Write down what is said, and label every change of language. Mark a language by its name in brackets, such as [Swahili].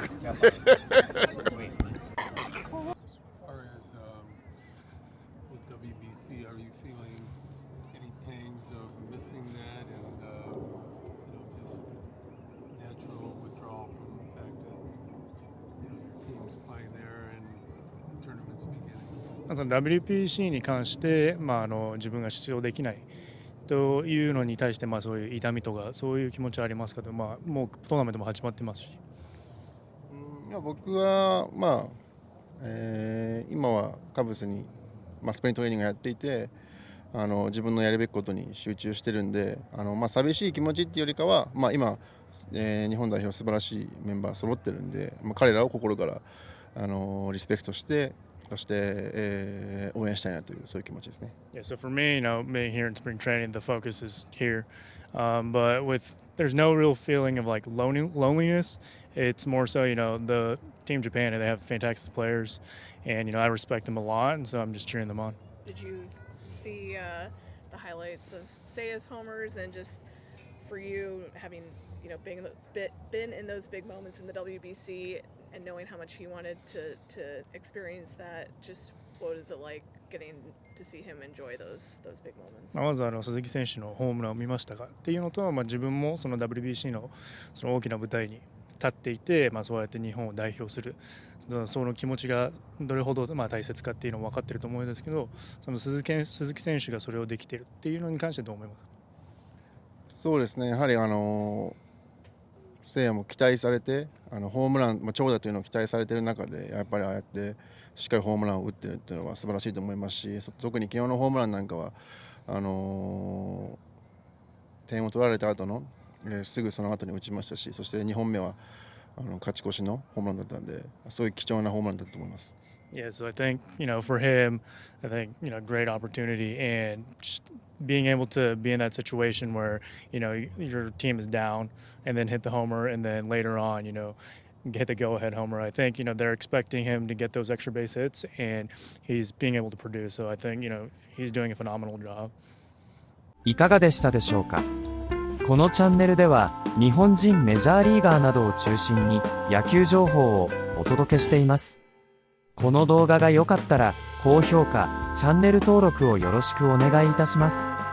[English] With WBC, are you feeling any pangs of missing that and just natural withdrawal from the fact that your team's playing there and the tournament's beginning? [Japanese] その WBC に関して、自分が出場できないというのに対して、そういう痛みとかそういう気持ちはありますけど、もうトーナメントも始まってますし。僕は、今はカブスに、スプリントトレーニングをやっていて、自分のやるべきことに集中してるんで、寂しい気持ちっていうよりかは、今、日本代表素晴らしいメンバー揃ってるんで、彼らを心からリスペクトして、そして、応援したいなというそういう気持ちですね。 [English] Yeah, so for me, being here in spring training, the focus is here, but there's no real feeling of like loneliness. It's more so, the Team Japan, they have fantastic players, and I respect them a lot, and so I'm just cheering them on. Did you see the highlights of Seiya's homers, and just for you having been in those big moments in the WBC and knowing how much he wanted to experience that, just what is it like getting to see him enjoy those big moments? [Japanese] まず鈴木選手のホームランを見ましたかっていうのと、自分もその WBC のその大きな舞台に立っていて、そうやって日本を代表するその気持ちがどれほど大切かっていうのも分かっていると思うんですけど、その鈴木選手がそれをできているっていうのに関してどう思いますか？そうですね、やはり聖夜も期待されてホームラン、長打というのを期待されている中でやっぱりああやってしっかりホームランを打っているというのは素晴らしいと思いますし、特に昨日のホームランなんかは点を取られた後の、すぐその後に打ちましたし、そして2本目は勝ち越しのホームランだったので、そういう貴重なホームランだと思います。 [English] Yeah, so I think, for him, I think, great opportunity and just being able to be in that situation where, your team is down and then hit the homer and then later on, hit the go-ahead homer. I think, they're expecting him to get those extra base hits and he's being able to produce. So I think, he's doing a phenomenal job. [Japanese] いかがでしたでしょうか。このチャンネルでは日本人メジャーリーガーなどを中心に野球情報をお届けしています。この動画が良かったら高評価、チャンネル登録をよろしくお願いいたします。